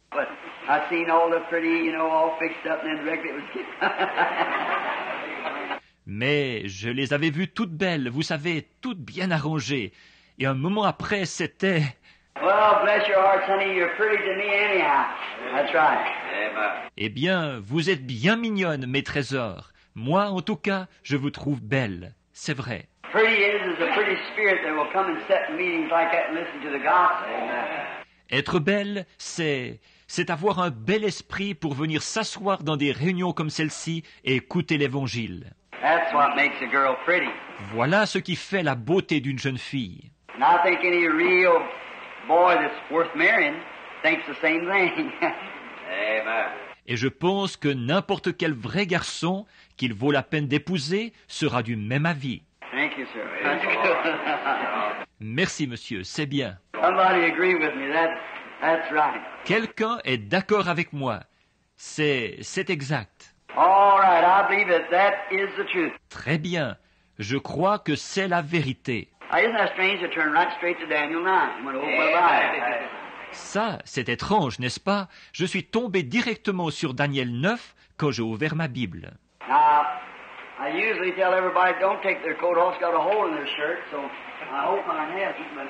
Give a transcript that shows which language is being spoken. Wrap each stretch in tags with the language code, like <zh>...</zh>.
<en>But I seen all the pretty, all fixed up, and then directly it was.</en> <fr>Mais je les avais vues toutes belles, vous savez, toutes bien arrangées. Et un moment après, c'était...</fr> <en>Well, bless your hearts, honey, you're pretty to me anyhow. That's right. Amen.</en> <fr>Eh bien, vous êtes bien mignonnes, mes trésors. Moi, en tout cas, je vous trouve belles. C'est vrai.</fr> <en>Pretty is a pretty spirit that will come and sit in meetings like that and listen to the gospel.</en> <fr>Être belle, c'est avoir un bel esprit pour venir s'asseoir dans des réunions comme celle-ci et écouter l'Évangile.</fr> <en>That's what makes a girl pretty.</en> <fr>Voilà ce qui fait la beauté d'une jeune fille.</fr> <en>And I think any real boy that's worth marrying thinks the same thing. Amen.</en> <fr>Et je pense que n'importe quel vrai garçon qu'il vaut la peine d'épouser sera du même avis.</fr> <en>Thank you, sir. That's good.</en> <fr>Merci, monsieur, c'est bien.</fr> <en>Somebody agree with me. That's right.</en> <fr>Quelqu'un est d'accord avec moi. C'est exact.</fr> <en>All right, I believe that is the truth.</en> <fr>Très bien. Je crois que c'est la vérité.</fr> <en>Isn't that strange to turn right straight to Daniel 9 when I opened my Bible?</en> <fr>Ça, c'est étrange, n'est-ce pas? Je suis tombé directement sur Daniel 9 quand j'ai ouvert ma Bible.</fr> <en>Now, I usually tell everybody don't take their coat off, it's got a hole in their shirt, so I hope mine hasn't.</en>